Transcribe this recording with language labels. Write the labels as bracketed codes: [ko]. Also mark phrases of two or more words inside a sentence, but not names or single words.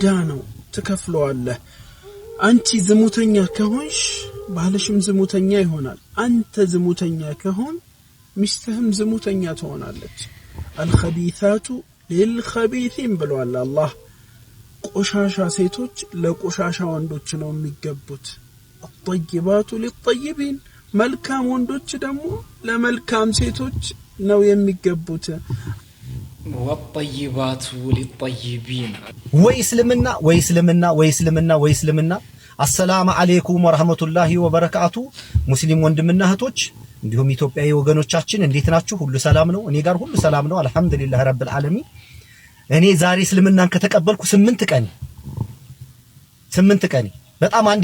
[am] ነው፣ ትከፍለዋለህ። አንቺ ዝሙተኛ ከሆንሽ ባልሽም ዝሙተኛ ይሆናል። አንተ ዝሙተኛ ከሆን ሚስትህም ዝሙተኛ ትሆናለች። [ar] الخبيثات للخبيثين [am] ብሏል አላህ። ቆሻሻ ሴቶች ለቆሻሻ ወንዶች ነው የሚገቡት። [ar] الطيبات للطيبين [am] መልካም ወንዶች ደግሞ ለመልካም ሴቶች ነው የሚገቡት። [ar] والطيبات للطيبين [am] ወይስልምና [ar] السلام عليكم ورحمة الله وبركاته። [am] ሙስሊም ወንድምና እህቶች እንዲሁም ኢትዮጵያዊ ወገኖቻችን እንዴት ናችሁ? ሁሉ ሰላም ነው? እኔ ጋር ሁሉ ሰላም ነው [ar] الحمد لله رب العالمين። [am] እኔ ዛሬ እስልምናን ከተቀበልኩ 8 ቀን በጣም አንድ